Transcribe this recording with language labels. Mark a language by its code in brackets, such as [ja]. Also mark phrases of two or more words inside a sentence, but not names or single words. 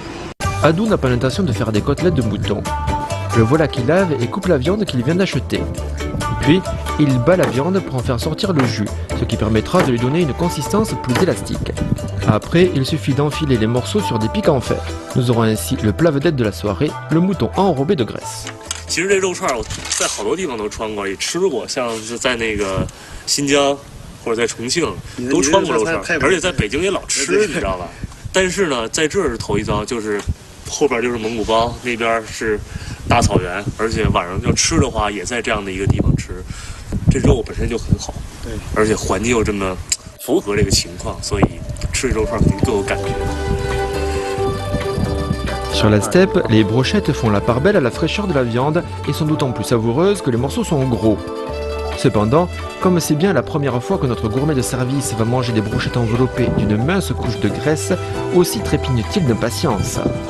[fr] Adou n'a pas l'intention de faire des côtelettes de mouton. Le voilà qui lave et coupe la viande qu'il vient d'acheter. Puis, il bat la viande pour en faire sortir le jus, ce qui permettra de lui donner une consistance plus élastique. Après, il suffit d'enfiler les morceaux sur des pics en fer. Nous aurons ainsi le plat vedette de la soirée, le mouton enrobé de graisse. [zh] 其实这肉串我在好多地方都穿过，也吃过，像是在那个新疆或者在重庆都穿过肉串，而且在北京也老吃，你知道吧？但是呢，在这儿是头一遭，就是后边就是蒙古包，那边是大草原，而且晚上要吃的话，也在这样的一个地方吃。这肉本身就很好，对，而且环境又这么符合这个情况，所以吃肉串肯定更有感觉。 [fr] Sur la steppe, les brochettes font la part belle à la fraîcheur de la viande et sont d'autant plus savoureuses que les morceaux sont gros. Cependant, comme c'est bien la première fois que notre gourmet de service va manger des brochettes enveloppées d'une mince couche de graisse, aussi trépigne-t-il d'impatience.